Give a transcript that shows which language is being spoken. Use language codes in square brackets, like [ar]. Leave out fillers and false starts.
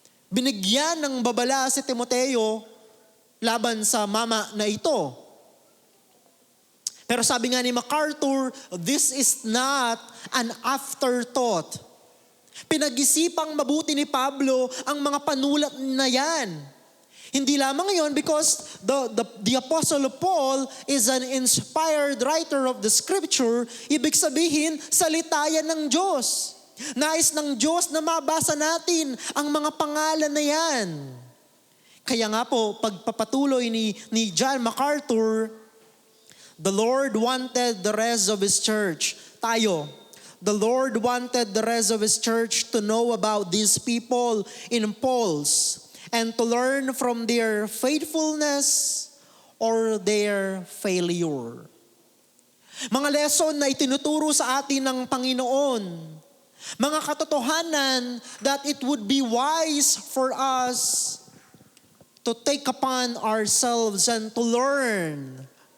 [tl] Binigyan ng babala si Timoteo laban sa mama na ito. Pero sabi nga ni MacArthur, [en] this is not an afterthought. [tl] Pinag-isipang mabuti ni Pablo ang mga panulat na yan. Hindi lamang yon [en] because the Apostle Paul is an inspired writer of the Scripture. [tl] Ibig sabihin, salita yan ng Diyos. Nais ng Diyos na mabasa natin ang mga pangalan na yan. Kaya nga po, pagpapatuloy ni John MacArthur, [en] The Lord wanted the rest of His church. The Lord wanted the rest of His church to know about these people in Paul's and to learn from their faithfulness or their failure. [tl] Mga lesson na itinuturo sa atin ng Panginoon. Mga katotohanan [en] that it would be wise for us to take upon ourselves and to learn.